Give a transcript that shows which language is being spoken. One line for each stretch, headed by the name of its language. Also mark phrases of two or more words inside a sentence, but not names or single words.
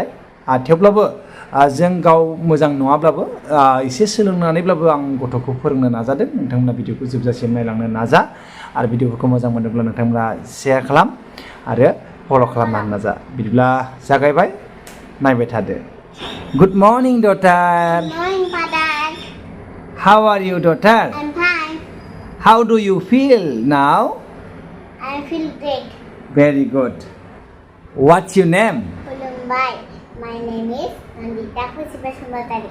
Bodo: थेवब्लाबो जों गाव मोजां नङाब्लाबो एसे सोलोंनानैब्लाबो आं गथ'खौ फोरोंनो नाजादों। नोंथांमोना भिडिअखौ जोबजासिम नायलांनो नाजा आरो भिडिअफोरखौ मोजां मोनोब्ला नोंथांमोना शेयार खालाम आरो फल' खालामनो नाजा। बिदिब्ला जागायबाय, नायबाय थादो।
English: good morning daughter. Good morning, Father. How are you daughter? I'm fine. How do you feel now? I feel great. Very good. What's your name? Kulumbai. My name is Nandita Basumatary.